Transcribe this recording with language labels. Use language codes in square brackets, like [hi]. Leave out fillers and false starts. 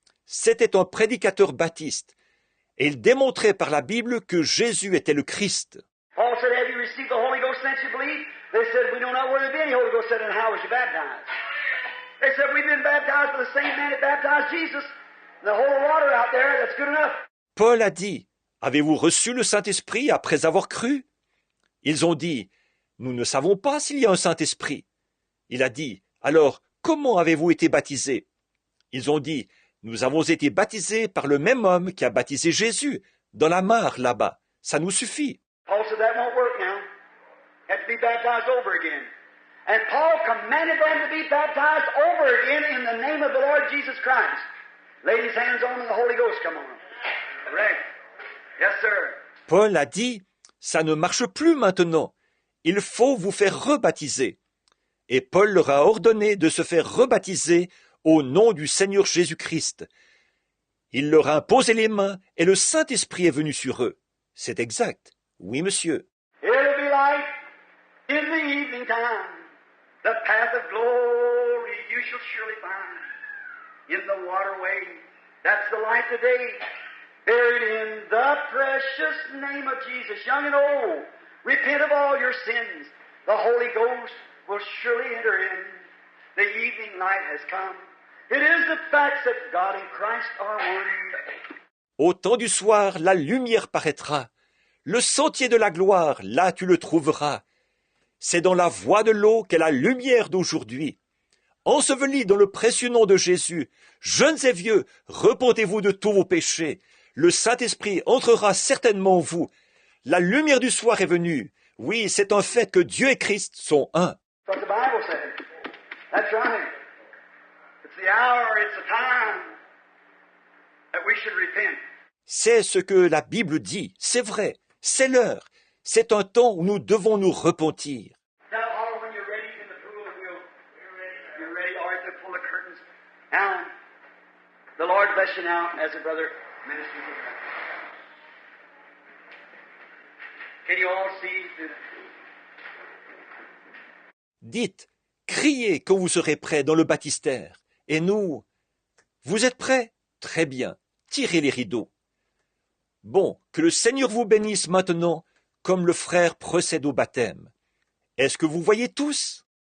[fr] C'était un prédicateur baptiste. Et il démontrait par la Bible que Jésus était le Christ. [en] Paul said, have you received the Holy Ghost since you believed? They said, we don't know where there's any Holy Ghost. Said, and how was you baptized? They said, we've been baptized by the same man that baptized Jesus. And the whole water out there, that's good enough. [fr] Paul a dit, avez-vous reçu le Saint-Esprit après avoir cru? Ils ont dit, nous ne savons pas s'il y a un Saint-Esprit. Il a dit, alors, comment avez-vous été baptisés? Ils ont dit, nous avons été baptisés par le même homme qui a baptisé Jésus, dans la mare là-bas. Ça nous suffit. [en] Paul said, that won't work now. You have to be baptized over again. And Paul commanded them to be baptized over again in the name of the Lord Jesus Christ. Laid his hands on them and the Holy Ghost come on them. Correct? Yes, sir. [fr] Paul a dit, ça ne marche plus maintenant. Il faut vous faire rebaptiser. Et Paul leur a ordonné de se faire rebaptiser au nom du Seigneur Jésus-Christ. Il leur a imposé les mains et le Saint-Esprit est venu sur eux. C'est exact. Oui, monsieur. [en] It'll be light in the evening time. The path of glory you shall surely find. In the waterway, that's the light today. Buried in the precious name of Jesus, young and old. Repent of all your sins. The Holy Ghost will surely enter in. The evening light has come. It is the facts that God and Christ are one. [fr] Au temps du soir, la lumière paraîtra. Le sentier de la gloire, là tu le trouveras. C'est dans la voie de l'eau qu'est la lumière d'aujourd'hui. Ensevelis dans le précieux nom de Jésus, jeunes et vieux, repentez-vous de tous vos péchés. Le Saint-Esprit entrera certainement en vous. La lumière du soir est venue. Oui, c'est un fait que Dieu et Christ sont un. [en] What the Bible says. That's right. It's the hour, it's the time that we should repent. [fr] C'est ce que la Bible dit. C'est vrai. C'est l'heure. C'est un temps où nous devons nous repentir. [en] Now, all when you're ready in the pool, you're ready. All right, to pull the curtains. Now, the Lord bless you now as a brother ministers to you. Can you all see through the pool? [fr] Dites, criez quand vous serez prêts dans le baptistère. Et nous, vous êtes prêts? Très bien. Tirez les rideaux. Bon, que le Seigneur vous bénisse maintenant, comme le frère procède au baptême. Est-ce que vous voyez tous?